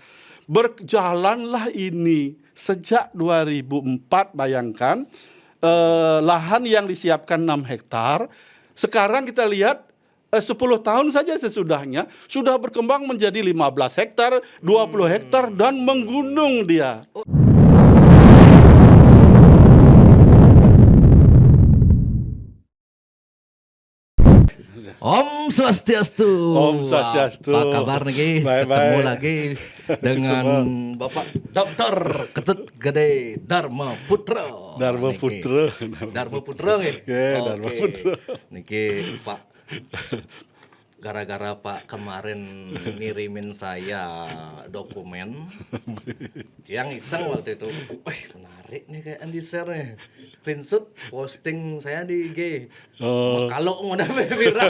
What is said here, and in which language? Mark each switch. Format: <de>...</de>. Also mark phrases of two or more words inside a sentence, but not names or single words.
<id>Berjalanlah ini sejak 2004, bayangkan, lahan yang disiapkan 6 hektar, sekarang kita lihat 10 tahun saja sesudahnya sudah berkembang menjadi 15 hektar, 20 hektar dan menggunung dia.</id> <ban>Om Swastiastu. Om Swastiastu.</ban> <id>Apa kabar nih? Ketemu lagi dengan Bapak Dr. Ketut Gede Dharma Putra. Dharma Putra. Dharma Putra nggih. Dharma Putra.</id> <ban>Niki Pak,</ban> <id>gara-gara Pak kemarin ngirimin saya dokumen yang iseng waktu itu, menarik nih kayak di share nih,</id> <en>screenshot posting</en> <id>saya di IG. Kalau mau udah viral.</id>